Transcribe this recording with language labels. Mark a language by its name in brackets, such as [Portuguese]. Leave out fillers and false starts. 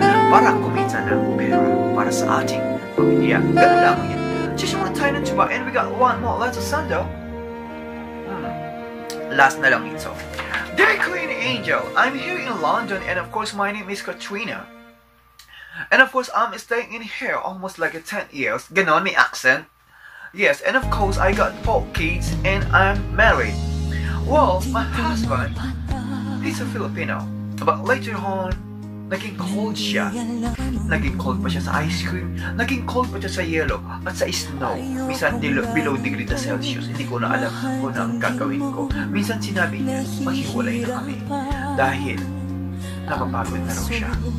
[Filipino] Para kumita ng pera para sa ating pamilya. Ganun lang yan. Cheers muna tayo ng tsuba. [English] And we got one more. Let's send out. [Filipino] Last na lang ito. [English] Dear Queen Angel, I'm here in London, and of course my name is Katrina. And of course I'm staying in here almost like 10 years. [Filipino] Ganon, may accent. [English] Yes, and of course I got 4 kids and I'm married. Well, my husband, he's a Filipino. [Filipino] But later on, naging cold siya. Naging cold pa siya sa ice cream. Naging cold pa siya sa yellow at sa snow. Minsan below degree Celsius. Hindi ko na alam kung ano ang gagawin ko. Minsan sinabi niya, maghiwalay na kami. Dahil napapagod na raw siya.